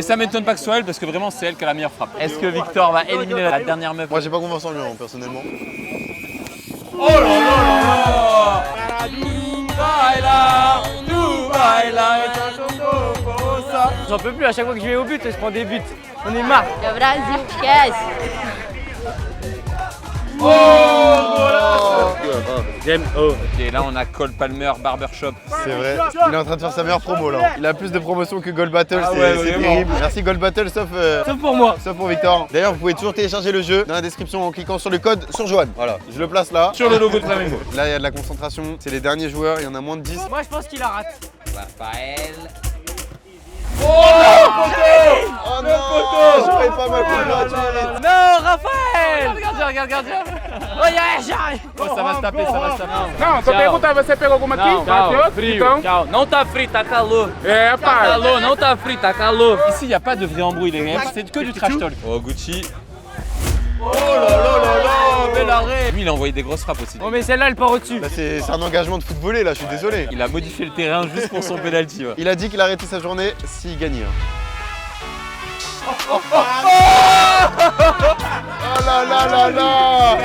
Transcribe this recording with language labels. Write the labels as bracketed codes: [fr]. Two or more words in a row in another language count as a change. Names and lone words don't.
[fr] Et ça m'étonne pas que ce soit elle parce que vraiment c'est elle qui a la meilleure frappe. Est-ce que Victor va éliminer la dernière meuf? Moi, j'ai pas confiance en lui, hein, personnellement. Oh là là là là. J'en peux plus, à chaque fois que je vais au but, je prends des buts. On est marre. [pt] É o Brasil, esquece. [fr] Ok, là on a Cole Palmer Barbershop. C'est vrai. Il est en train de faire sa meilleure promo là. Il a plus de promotions que Gold Battle, Ah c'est ouais, c'est vraiment. terrible. Merci Gold Battle, sauf pour moi. Sauf pour Victor. D'ailleurs, vous pouvez toujours télécharger le jeu dans la description en cliquant sur le code sur Joanne. Voilà, je le place là. Sur le logo de Flamingo. Là, il y a de la concentration. C'est les derniers joueurs, il y en a moins de 10. Moi, je pense qu'il la rate. Raphaël. Oh non, j'aurais pas ma coupe gratuite. Non, Raphaël. Regarde. Oh, j'arrive. Oh, ça va se taper, ça va se taper. [pt] Não, só perguntar, você pegou alguma aqui? Bateu? Frio. Então, Tchau. Não tá frio, tá calor. é, Tá pai. calor, não tá frio, tá calor. [fr] Ici, il n'y a pas de vrai embrouille, les gars. C'est que du [en] trash talk. [fr] Oh, Gucci. Oh là là là là, bel arrêt. Lui, il a envoyé des grosses frappes aussi. Oh, mais celle-là, elle part au-dessus. Là, c'est un engagement de footballé là, je suis désolé. Il a modifié le terrain juste pour son penalty. Ouais. Il a dit qu'il arrêtait sa journée s'il gagnait. Oh là là là là.